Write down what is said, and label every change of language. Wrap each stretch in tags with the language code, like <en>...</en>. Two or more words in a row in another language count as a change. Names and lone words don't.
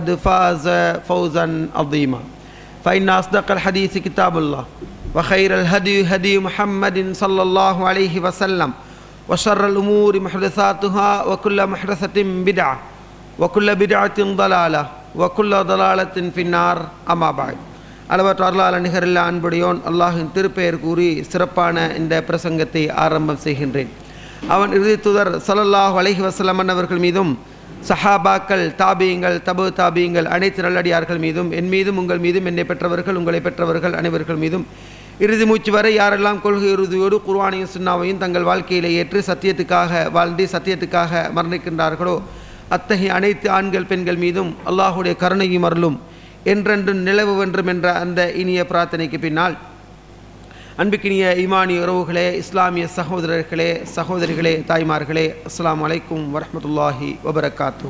<ar>فاز فوزا عظيما فإن أصدق الحديث كتاب الله وخير الهدي هدي محمد صلى الله عليه وسلم وشر الأمور محدثاتها وكل محدثة بدعة وكل بدعة ضلالة وكل ضلالة في النار أما بعد</ar> <ta>அளவற்ற அருளாளன் நிகரில்லா அன்புடையோன் அல்லாஹின் திருப்பெயர் கூறி சிறப்பான இந்த பிரசங்கத்தை ஆரம்பம் செய்கின்றேன். அவன் இறுதி தூதர்</ta> <ar>صلى الله عليه وسلم</ar> <ta>அவர்கள் மீதும் சஹாபாக்கள் தாபீங்கள் தபு தாபீங்கள் அனைத்து நல்லடியார்கள் மீதும் என் மீதும் உங்கள் மீதும் என்னை பெற்றவர்கள் உங்களை பெற்றவர்கள் அனைவர்கள் மீதும் இறுதி மூச்சு வரை யாரெல்லாம் கொள்கை இறுதியோடு குர்ஆனையும் சுன்னாவையும் தங்கள் வாழ்க்கையிலே ஏற்று சத்தியத்துக்காக வாழ்ந்து சத்தியத்துக்காக மரணிக்கின்றார்களோ அத்தகைய அனைத்து ஆண்கள் பெண்கள் மீதும் அல்லாஹுடைய கருணையும் அருளும் என்றென்றும் நிலவு வென்றும் என்ற அந்த இனிய பிரார்த்தனைக்கு பின்னால் அன்புக்கினிய ஈமானிய உறவுகளே, இஸ்லாமிய சகோதரர்களே, சகோதரிகளே, தாய்மார்களே,</ta> <ar>السلام عليكم ورحمة الله وبركاته.</ar>